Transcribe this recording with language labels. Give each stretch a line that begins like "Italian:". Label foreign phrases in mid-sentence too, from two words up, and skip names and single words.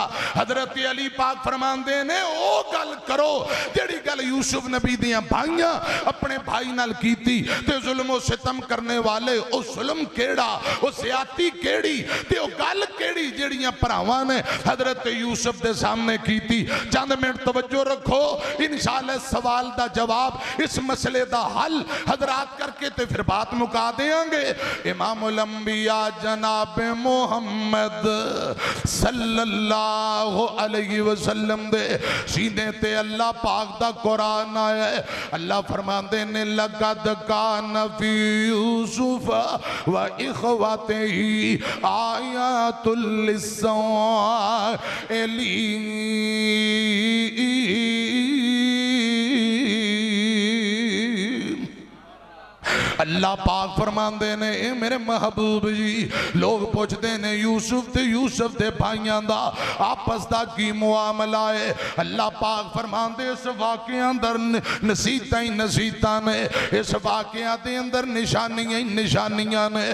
Punjabi: حضرت علی پاک فرماندے نے، او گل کرو جیہڑی گل یوسف نبی دیاں بھائیاں اپنے بھائی نال کیتی، تے ظلم ستم کرنے والے او ظلم کیہڑا، او زیادتی کیہڑی، تے او گل کیہڑی جیہڑیاں بھراواں نے حضرت یوسف دے سامنے کیتی. چند منٹ توجہ رکھو، ان شاء اللہ سوال دا جواب، اس مسئلے دا حل حضرات کر کے تے فیر بات مکا دیں گے. امام الانبیاء جناب محمد
Arabic: صلى الله عليه وسلم
Punjabi: دے سینے تے اللہ پاک دا قرآن آیا ہے. اللہ فرماتے نے,
Arabic: لقد كان في يوسف وإخوته آيات للسائلين.
Punjabi: اللہ پاک فرماتے نے، میرے محبوب جی، لوگ پوچھتے نے یوسف تے یوسف دے بھائیوں کا آپس کا کی معاملہ ہے. اللہ پاک فرماتے، اس واقعے اندر نصیحتاں ہی نصیحتاں نے، اس واقعے کے اندر نشانیاں ہی نشانیاں نے.